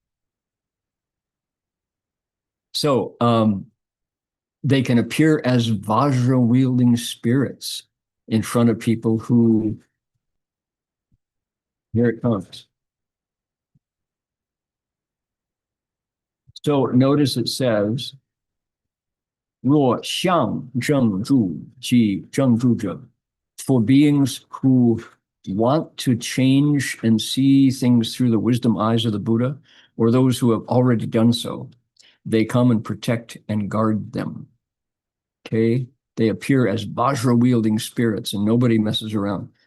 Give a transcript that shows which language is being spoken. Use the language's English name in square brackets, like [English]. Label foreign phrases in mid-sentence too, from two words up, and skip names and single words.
[English] So they can appear as Vajra-wielding spirits in front of people who, here it comes. So notice it says, [Chinese] 若向正住即正住者, [English] for beings who want to change and see things through the wisdom eyes of the Buddha, or those who have already done so, they come and protect and guard them. Okay? They appear as Vajra-wielding spirits, and nobody messes around.